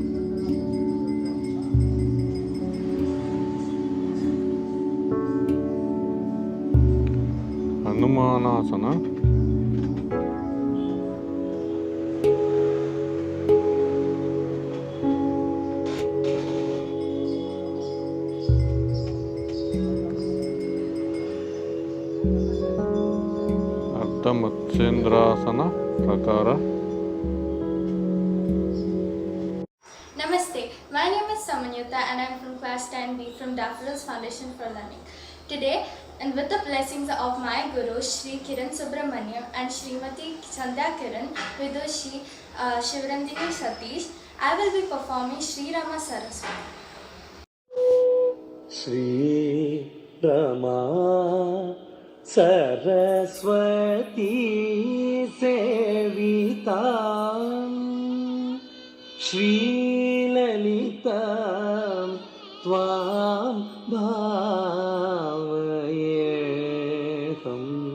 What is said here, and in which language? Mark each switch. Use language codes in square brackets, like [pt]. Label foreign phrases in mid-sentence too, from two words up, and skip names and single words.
[kn] ಹನುಮಾನಾಸನ, ಅರ್ಧ ಮತ್ಸ್ಯೇಂದ್ರಾಸನ ಪ್ರಕಾರ. [en] Namaste, my name is Samanyuta and I am from class 10B from Daffodils Foundation for Learning. Today, and with the blessings of my Guru Shri Kiran Subramaniam and Srimati Sandhya Kiran Vidushi Shivrandini Satish, I will be performing Sri Rama Saraswati. [sa] श्री राम सरस्वती सेवितां श्री ललितां त्वं भावयेऽहम्.